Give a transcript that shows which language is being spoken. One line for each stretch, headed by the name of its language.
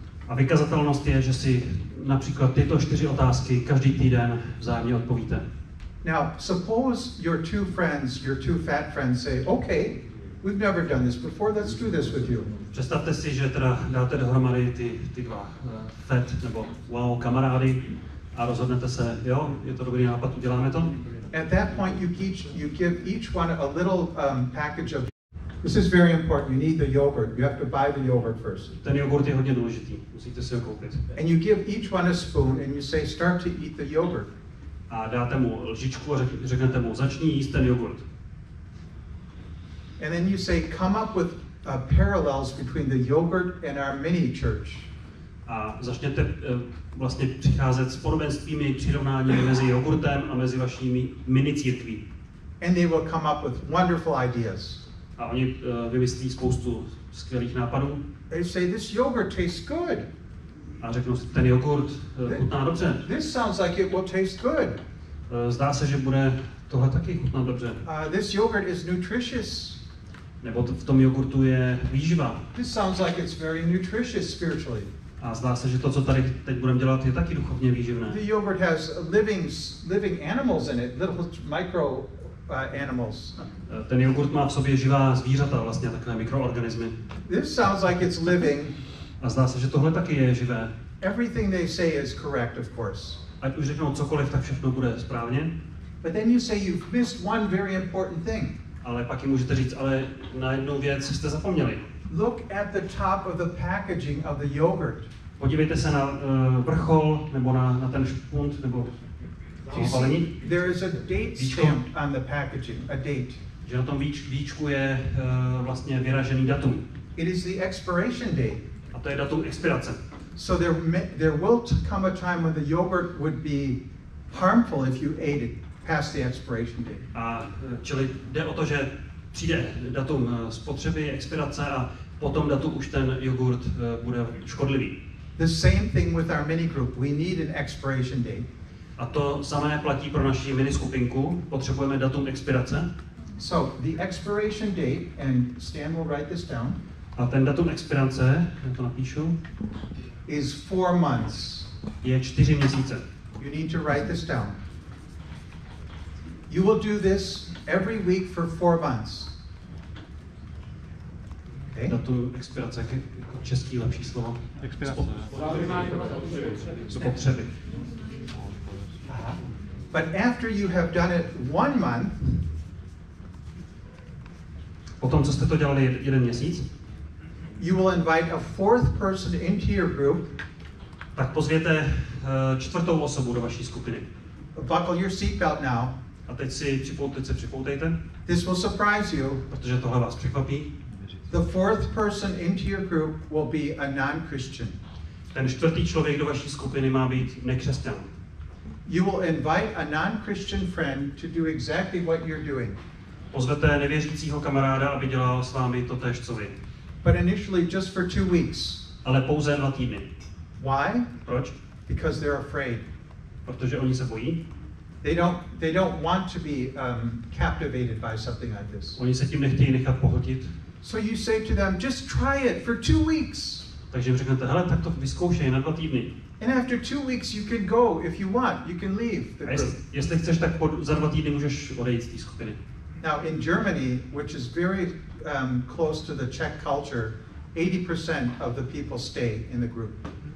Czech: A vykazatelnost je, že si například tyto 4 otázky každý týden vzájemně odpovíte.
English: Now, suppose your 2 friends, your 2 fat friends say, okay, we've never done this before, let's do this with you.
Czech: Představte si, že teda dáte dohromady ty 2 fat nebo wow kamarády a rozhodnete se, jo, je to dobrý nápad, uděláme to.
English: At that point, you give each one a little package of. This is very important. You need the yogurt. You have to buy the yogurt first.
Czech: Ten jogurt je hodně důležitý, musíte si ho koupit.
English: And you give each one a spoon and you say, start to eat the yogurt.
Czech: A dáte mu lžičku a řeknete mu, začni jíst ten jogurt.
English: And then you say, come up with parallels between the yogurt and our mini church.
Czech: A začněte vlastně přicházet s podobenstvími, přirovnáními mezi jogurtem a mezi vašimi mini církví.
English: And they will come up with wonderful ideas.
Czech: A oni vymyslí spoustu skvělých nápadů.
English: They say, this yogurt tastes good.
Czech: A řeknou si, ten jogurt chutná dobře.
English: This sounds like it will taste good.
Czech: Zdá se, že bude tohle taky chutnat dobře.
English: This yogurt is nutritious.
Czech: Nebo v tom jogurtu je výživa.
English: This sounds like it's very nutritious spiritually.
Czech: A zdá se, že to, co tady teď budeme dělat, je taky duchovně výživné.
English: The yogurt has living animals in it, little micro animals.
Czech: Ten jogurt má v sobě živá zvířata, vlastně takové mikroorganismy.
English: This sounds like it's living.
Czech: A zdá se, že tohle taky je živé.
English: Everything they say is correct, of course.
Czech: Ať už řeknou cokoliv, tak všechno bude správně.
English: But then you say you've missed one very important thing.
Czech: Ale pak jim můžete říct, ale na jednu věc jste zapomněli.
English: Look at the top of the packaging of the yogurt.
Czech: Podívejte se na vrchol, nebo na ten špunt, nebo balení.
English: There is a date stamp on the packaging, a date.
Czech: Že na tom víčku je vlastně vyražený datum.
English: It is the expiration date.
Czech: A to je datum expirace.
English: So there will come a time when the yogurt would be harmful if you ate it past the expiration date.
Czech: A čili jde o to, že přijde datum spotřeby, expirace a po tom datu už ten jogurt bude škodlivý.
English: The same thing with our mini group. We need an expiration date.
Czech: A to samé platí pro naši mini skupinku. Potřebujeme datum expirace. So the expiration date, and Stan will write this down. A ten datum expirace, já to napíšu,
English: is 4 months.
Czech: Je 4 měsíce.
English: You need to write this down. You will do this every week for 4 months. Okay?
Czech: Datum expirace, jako český lepší slovo. Expirace. Spotřeby.
English: But after you have done it 1 month,
Czech: potom, co jste to dělali 1 měsíc,
English: you will invite a 4th person into your group.
Czech: Tak pozvěte 4. osobu do vaší skupiny.
English: Buckle your seatbelt now.
Czech: A teď se připoutejte.
English: This will surprise you.
Czech: Protože tohle vás překvapí.
English: The 4th person into your group will be a non-Christian.
Czech: Ten 4. člověk do vaší skupiny má být nekřesťan.
English: You will invite a non-Christian friend to do exactly what you're doing.
Czech: Pozvete nevěřícího kamaráda, aby dělal s vámi totéž, co vy.
English: But initially just for 2 weeks.
Czech: Ale pouze 2 týdny.
English: Why?
Czech: Proč?
English: Because they're afraid.
Czech: Protože oni se bojí.
English: They don't want to be captivated by something like this.
Czech: Oni se tím nechtějí nechat pohltit.
English: So you say to them, just try it for 2 weeks.
Czech: Takže jim řeknete, hele, tak to vyzkoušej na 2 týdny.
English: And after 2 weeks you can go if you want. You can leave the group.
Czech: Jestli chceš, tak za 2 týdny můžeš odejít z té skupiny.
English: Now in Germany, which is very close to the Czech culture, 80% of the people stay in the group.